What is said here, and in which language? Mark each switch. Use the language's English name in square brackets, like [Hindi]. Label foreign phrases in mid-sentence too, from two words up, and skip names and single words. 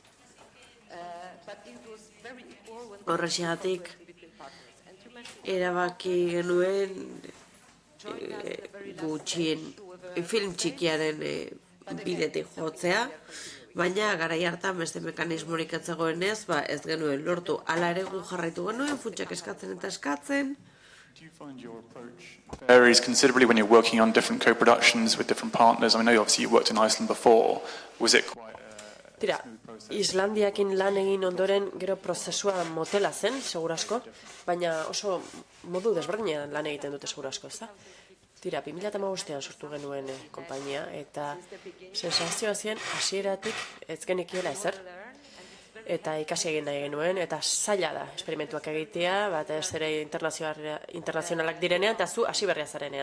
[Basque] Horrexegatik erabaki genuen gutxien film txikiaren bidetik jotzea, baina garai hartan beste mekanismorik ez zegoenez, ez genuen lortu. Hala ere gu jarraitu genuen, funtsak eskatzen eta eskatzen, [English] Do you find your approach varies considerably when you're working on different co-productions with different partners? I mean, I know obviously you worked in Iceland before. Was it quite a [Basque] Tira, [English] smooth process? [Basque] Islandiakin lan egin ondoren gero prozesua motela zen, segurasko, baina oso modu desberdinean lan egiten dute segurasko, ez da? Tira, 2015an sortu genuen konpainia, eta sensazioa zien hasieratik ez genekiela ezer. Eta ikasi egin nahi genuen, eta zaila da esperimentuak egitea, batez ere internazionalak direnean, eta zu hasi berria zarenean.